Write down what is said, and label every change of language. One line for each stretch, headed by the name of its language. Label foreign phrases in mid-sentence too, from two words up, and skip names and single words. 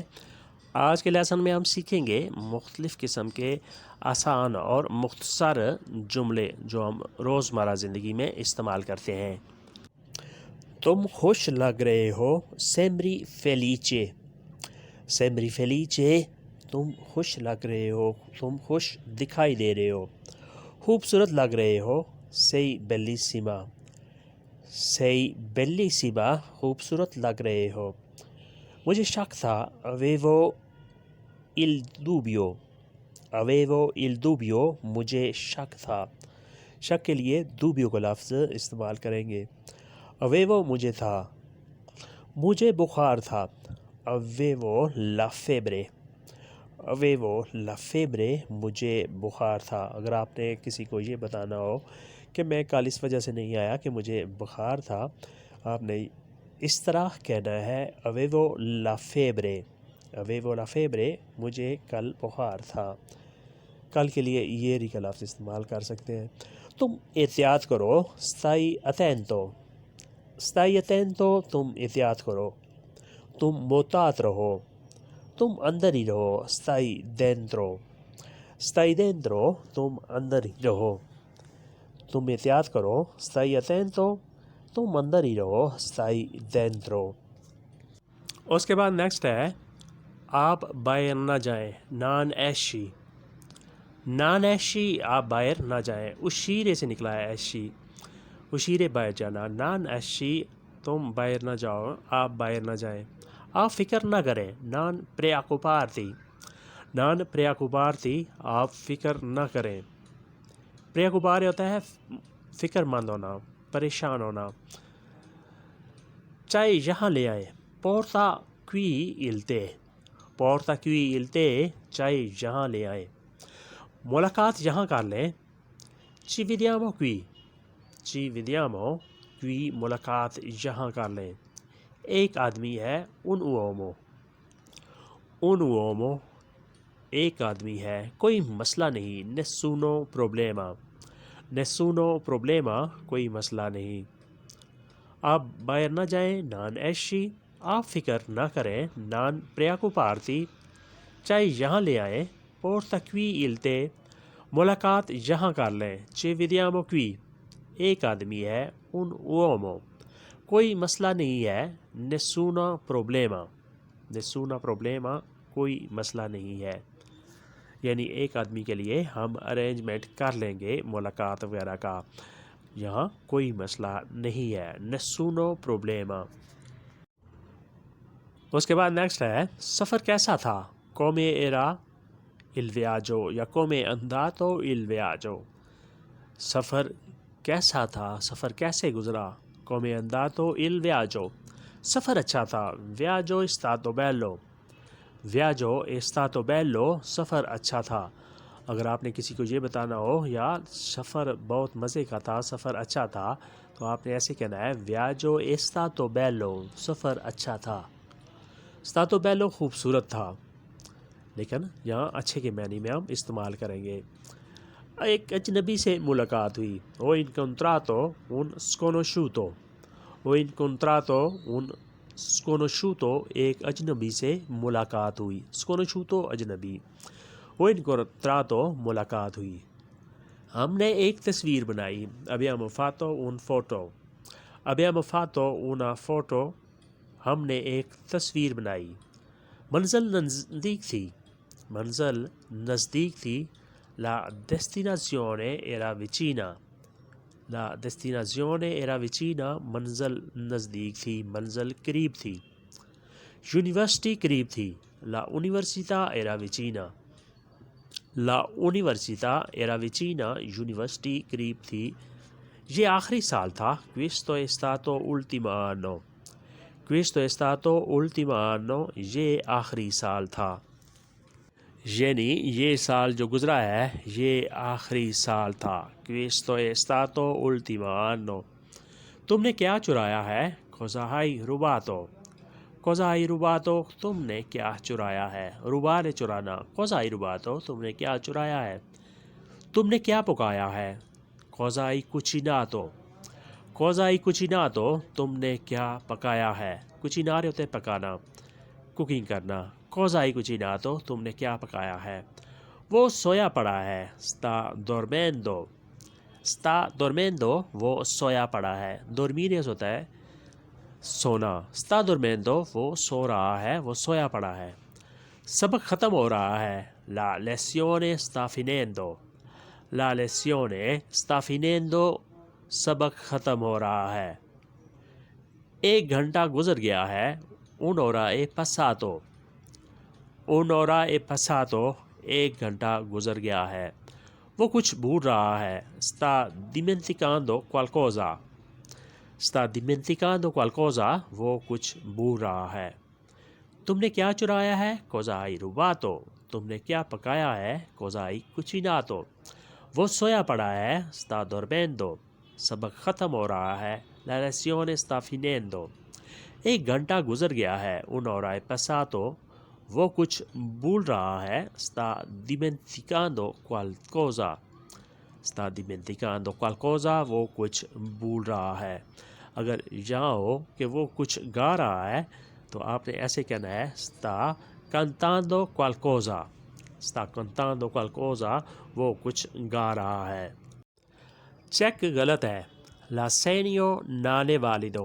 Urdu: آج کے لیسن میں ہم سیکھیں گے مختلف قسم کے آسان اور مختصر جملے جو ہم روزمرہ زندگی میں استعمال کرتے ہیں۔ تم خوش لگ رہے ہو،
Italian: sembri felice. sembri felice,
Urdu: تم خوش لگ رہے ہو، تم خوش دکھائی دے رہے ہو۔ خوبصورت لگ رہے ہو،
Italian: sei bellissima۔ sei bellissima،
Urdu: خوبصورت لگ رہے ہو۔ مجھے شک تھا،
Italian: avevo il dubbio۔ avevo il dubbio،
Urdu: مجھے شک تھا۔ شک کے لیے dubbio کا لفظ استعمال کریں گے۔ avevo مجھے تھا، مجھے بخار تھا۔
Italian: avevo la febbre۔ avevo la febbre،
Urdu: مجھے بخار تھا۔ اگر آپ نے کسی کو یہ بتانا ہو کہ میں کل اس وجہ سے نہیں آیا کہ مجھے بخار تھا، آپ نے اس طرح کہنا ہے
Italian: avevo la febbre۔ avevo la febbre،
Urdu: مجھے کل بخار تھا۔ کل کے لیے ieri کا لفظ استعمال کر سکتے ہیں۔ تم احتیاط کرو،
Italian: stai attento۔ stai attento،
Urdu: تم احتیاط کرو۔ تم محتاط رہو، تم اندر ہی رہو،
Italian: stai dentro۔ stai dentro،
Urdu: تم اندر ہی رہو۔ تم احتیاط کرو،
Italian: stai attento،
Urdu: تم اندر ہی رہو،
Italian: stai dentro۔
Urdu: اس کے بعد نیکسٹ ہے آپ باہر نہ جائیں،
Italian: non esci۔ non esci،
Urdu: آپ باہر نہ جائیں۔ uscire سے نکلا ہے esci۔ uscire باہر جانا،
Italian: non esci،
Urdu: تم باہر نہ جاؤ، آپ باہر نہ جائیں۔ آپ فکر نہ کریں،
Italian: non preoccuparti۔ non preoccuparti،
Urdu: آپ فکر نہ کریں۔ preoccupare ہوتا ہے فکر مند ہونا، پریشان ہونا۔ چائے یہاں لے آئے،
Italian: porta qui il tè۔ porta qui il tè،
Urdu: چائے یہاں لے آئے۔ ملاقات یہاں کر لیں،
Italian: ci vediamo qui۔ ci vediamo qui،
Urdu: ملاقات یہاں کر لیں۔ ایک آدمی ہے،
Italian: un uomo۔ un uomo،
Urdu: ایک آدمی ہے، کوئی مسئلہ نہیں،
Italian: nessuno problema۔ nessuno problema،
Urdu: کوئی مسئلہ نہیں۔ آپ باہر نہ جائیں،
Italian: non esci۔
Urdu: آپ فکر نہ کریں،
Italian: non preoccuparti۔
Urdu: چائے یہاں لے آئیں،
Italian: porta qui il tè۔
Urdu: ملاقات یہاں کر لیں،
Italian: ci vediamo qui۔
Urdu: ایک آدمی ہے،
Italian: un uomo۔
Urdu: کوئی مسئلہ نہیں ہے،
Italian: nessuno problema۔ nessuno problema،
Urdu: کوئی مسئلہ نہیں ہے۔ یعنی ایک آدمی کے لیے ہم ارینجمنٹ کر لیں گے ملاقات وغیرہ کا، یہاں کوئی مسئلہ نہیں ہے،
Italian: nessuno problema۔
Urdu: اس کے بعد نیکسٹ ہے سفر کیسا تھا،
Italian: come era il viaggio یا come è andato il viaggio۔
Urdu: سفر کیسا تھا، سفر کیسے گزرا،
Italian: come è andato il viaggio۔
Urdu: سفر اچھا تھا،
Italian: viaggio è stato bello۔ viaggio è stato bello،
Urdu: سفر اچھا تھا۔ اگر آپ نے کسی کو یہ بتانا ہو یا سفر بہت مزے کا تھا، سفر اچھا تھا، تو آپ نے ایسے کہنا ہے
Italian: viaggio è stato bello،
Urdu: سفر اچھا تھا۔
Italian: stato bello
Urdu: خوبصورت تھا، لیکن یہاں اچھے کے معنی میں ہم استعمال کریں گے۔ ایک اجنبی سے ملاقات ہوئی،
Italian: ho incontrato un sconosciuto۔ ho incontrato un sconosciuto،
Urdu: ایک اجنبی سے ملاقات ہوئی، sconosciuto اجنبی،
Italian: ho incontrato
Urdu: ملاقات ہوئی۔ ہم نے ایک تصویر بنائی،
Italian: abbiamo fatto un foto۔ abbiamo fatto una foto،
Urdu: ہم نے ایک تصویر بنائی۔ منزل نزدیک تھی، منزل نزدیک تھی،
Italian: la destinazione era vicina۔ la destinazione era vicina،
Urdu: منزل نزدیک تھی، منزل قریب تھی۔ یونیورسٹی قریب تھی،
Italian: la università era vicina۔ la università era vicina،
Urdu: یونیورسٹی قریب تھی۔ یہ آخری سال تھا،
Italian: questo è stato ultimo anno۔ questo è stato ultimo anno،
Urdu: یہ آخری سال تھا، یعنی یہ سال جو گزرا ہے یہ آخری سال تھا،
Italian: questo è stato ultimo anno۔
Urdu: تم نے کیا چرایا ہے،
Italian: cosa hai rubato۔ cosa hai rubato،
Urdu: تم نے کیا چرایا ہے،
Italian: rubare چرانا، cosa hai rubato،
Urdu: تم نے کیا چرایا ہے۔ تم نے کیا پکایا ہے،
Italian: cosa hai cucinato۔ cosa hai cucinato
Urdu: تم نے کیا پکایا ہے. کوچینارے ہوتے ہیں پکانا، کوکنگ کرنا.
Italian: cosa hai cucinato
Urdu: تم نے کیا پکایا ہے. وہ سویا پڑا ہے.
Italian: sta dormendo. sta dormendo
Urdu: وہ سویا پڑا ہے. دورمینس ہوتا ہے سونا.
Italian: sta dormendo
Urdu: وہ سو رہا ہے، وہ سویا پڑا ہے. سبق ختم ہو رہا ہے.
Italian: la lezione sta finendo. la lezione sta finendo
Urdu: سبق ختم ہو رہا ہے. 1 گھنٹہ گزر گیا ہے.
Italian: un'ora è passato. un'ora è passato
Urdu: 1 گھنٹہ گزر گیا ہے. وہ کچھ بھول رہا ہے.
Italian: sta dimenticando qualcosa. sta dimenticando qualcosa
Urdu: وہ کچھ بھول رہا ہے. تم نے کیا چرایا ہے.
Italian: cosa hai rubato.
Urdu: تم نے کیا پکایا ہے.
Italian: cosa hai cucinato.
Urdu: وہ سویا پڑا ہے.
Italian: sta dormendo.
Urdu: سبق ختم ہو رہا ہے.
Italian: la lezione sta finendo.
Urdu: 1 گھنٹہ گزر گیا ہے.
Italian: un'ora è passato.
Urdu: وہ کچھ بھول رہا ہے.
Italian: sta dimenticando qualcosa. sta dimenticando qualcosa
Urdu: وہ کچھ بھول رہا ہے. اگر یہاں ہو کہ وہ کچھ گا رہا ہے تو آپ نے ایسے کہنا ہے
Italian: sta cantando qualcosa. sta cantando qualcosa
Urdu: وہ کچھ گا رہا ہے. چیک غلط ہے.
Italian: l'assegno non è valido.